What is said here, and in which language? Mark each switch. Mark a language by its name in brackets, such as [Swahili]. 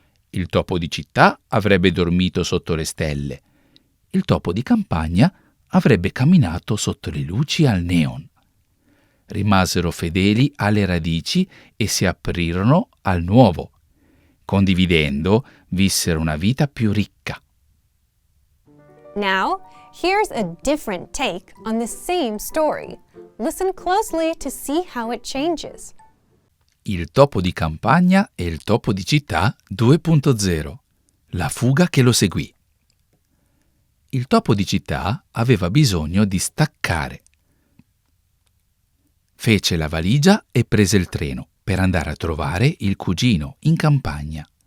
[Italian] Il topo di città avrebbe dormito sotto le stelle. Il topo di campagna avrebbe camminato sotto le luci al neon. Rimasero fedeli alle radici e si aprirono al nuovo. Condividendo, vissero una vita più ricca. [English] Now, here's a different take on the same story. Listen closely to see how it changes. [Italian] Il topo di campagna e il topo di città 2.0. La fuga che lo seguì. Il topo di città aveva bisogno di staccare. Fece la valigia e prese il treno per andare a trovare il cugino in campagna.